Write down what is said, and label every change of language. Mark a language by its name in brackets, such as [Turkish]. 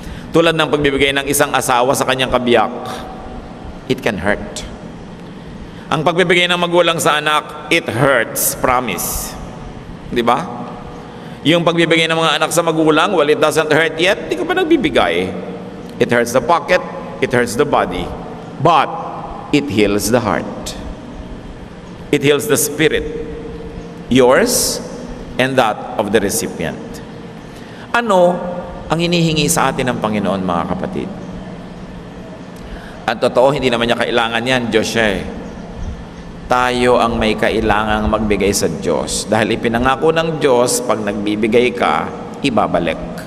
[Filipino] Tulad ng pagbibigay ng isang asawa sa kanyang kabiyak, [English] it can hurt. [Filipino] Ang pagbibigay ng magulang sa anak, [English] it hurts, promise. [Filipino] Di ba? Yung pagbibigay ng mga anak sa magulang, [English] well, it doesn't hurt yet, [Filipino] di ka pa nagbibigay. [English] It hurts the pocket, it hurts the body, but it heals the heart. It heals the spirit, yours and that of the recipient. [Filipino] Ano ang hinihingi sa atin ng Panginoon, mga kapatid? At totoo, hindi naman niya kailangan yan, Diyos siya eh. Tayo ang may kailangang magbigay sa Diyos. Dahil ipinangako ng Diyos, pag nagbibigay ka, ibabalik.